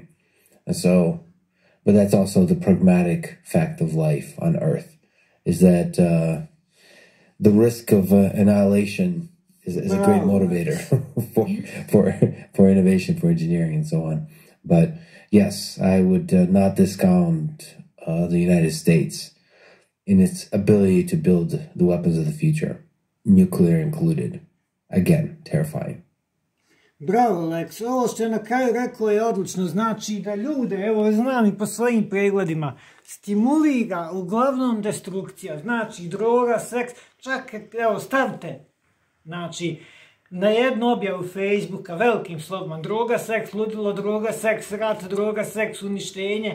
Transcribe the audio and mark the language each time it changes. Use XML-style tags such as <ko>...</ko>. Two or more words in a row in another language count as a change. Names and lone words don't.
<en>And so, but that's also the pragmatic fact of life on Earth, is that the risk of annihilation is a great motivator for innovation, for engineering, and so on. But yes, I would not discount the United States in its ability to build the weapons of the future, nuclear included. Again, terrifying.</en> <hr>Bravo, Lex. Ovo što je na kraju rekao je odlično. Znači da ljude, evo znam i po svojim pregledima, stimulira uglavnom destrukcija. Znači droga, seks, čak evo stavite, znači na jednu objavu Facebooka velikim slovima droga, seks, ludilo, droga, seks, rat, droga, seks, uništenje.</hr>